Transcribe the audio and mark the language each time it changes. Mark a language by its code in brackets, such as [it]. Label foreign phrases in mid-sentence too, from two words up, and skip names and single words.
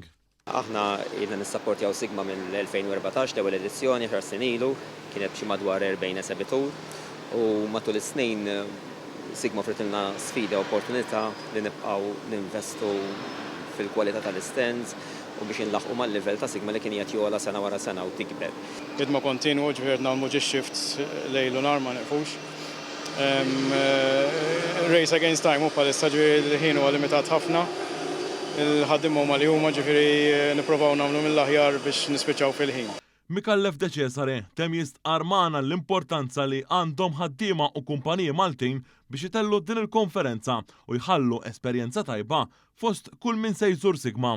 [mt] Aħna jidna nissapportjaw Sigma mill-2014 l-ewwel edizzjoni ħar sin ilu, kienet b'xi madwar 40 esebitur u matul is-snin Sigma offritilna sfida u opportunità li nibqgħu ninvestu fil-kwalità tal-stands u biex inlaħqu mal-livell ta' Sigma li kien qed jola sena wara sena u tikber. Ħidma kontinwu ġifier nagħmlu shifts lejl u nhar ma neqfux. [en] Race against time [mt] u bħalissa ġifieri l-ħin huwa limitat ħafna. Il-ħaddim huma li huma ġifieri nippruvaw nagħmlu mill-aħjar biex nispiċċaw fil-ħin. Mikallef De Cesare tem jistqar magħna l-importanza li għandhom ħaddiema u kumpaniji Maltin biex itellu din il-konferenza u jħallu esperjenza tajba fost kull min se jżur Sigma.